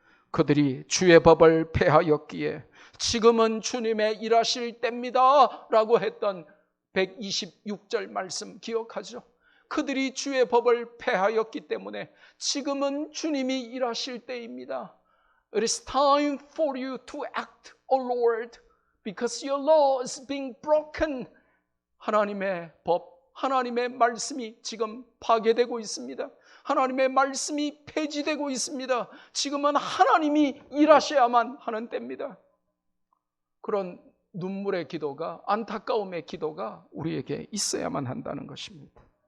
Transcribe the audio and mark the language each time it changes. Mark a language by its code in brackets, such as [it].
[ko] 그들이 주의 법을 폐하였기에 지금은 주님의 일하실 때입니다 라고 했던 126절 말씀 기억하죠? 그들이 주의 법을 폐하였기 때문에 지금은 주님이 일하실 때입니다. [en] It is time for you to act, O Lord, because your law is being broken. [ko] 하나님의 법, 하나님의 말씀이 지금 파괴되고 있습니다. 하나님의 말씀이 폐지되고 있습니다. 지금은 하나님이 일하셔야만 하는 때입니다. 그런 눈물의 기도가, 안타까움의 기도가 우리에게 있어야만 한다는 것입니다.